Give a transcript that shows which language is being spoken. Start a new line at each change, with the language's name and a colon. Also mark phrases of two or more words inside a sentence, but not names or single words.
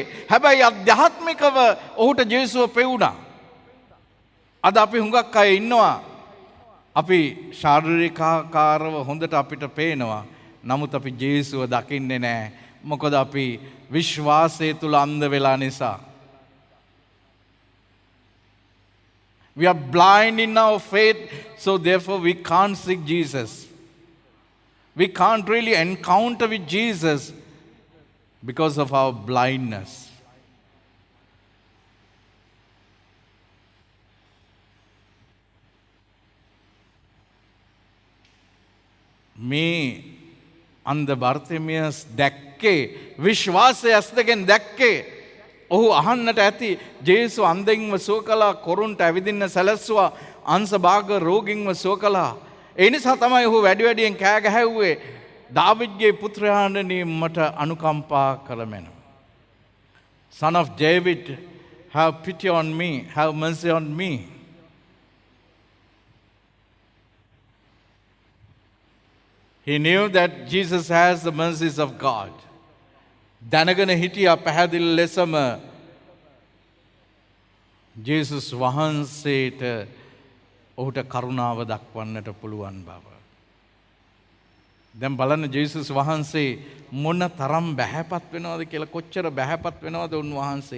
Sinhala: හැබැයි අධ්‍යාත්මිකව ඔහුට ජේසුව පෙවුණා. අද අපි හුඟක් අය ඉන්නවා. අපි ශාරීරිකාකාරව හොඳට අපිට පේනවා. නමුත් අපි ජේසුව දකින්නේ නැහැ. මොකද අපි විශ්වාසය තුල අන්ධ වෙලා නිසා.
English: We are blind in our faith, so therefore we can't see Jesus. We can't really encounter with Jesus because of our blindness.
Sinhala: මේ අන්ධ බර්තිමියස් දැක්කේ විශ්වාසය ඇස් දෙකෙන් දැක්කේ. ඔහු අහන්නට ඇති ජේසු අන්ධයින්ව සුව කළා, කොරුන්ට ඇවිදින්න සැලැස්සුවා, අංශභාග රෝගීන්ව සුව කළා. ඒ නිසා තමයි ඔහු වැඩි වැඩියෙන් කෑ ගැහැව්වේ දාවිද්ගේ පුත්‍රයාණනි මට අනුකම්පා කරමෙනු.
English: Son of David, have pity on me, have mercy on me. He knew that Jesus has the mercies of God.
Sinhala: දැනගෙන හිටියා පැහැදිලි ලෙසම ජේසුස් වහන්සේට ඔහුට කරුණාව දක්වන්නට පුළුවන් බව. දැන් බලන්න ජේසුස් වහන්සේ මොන තරම් බැහැපත් වෙනවද කියලා, කොච්චර බැහැපත් වෙනවද උන්වහන්සේ.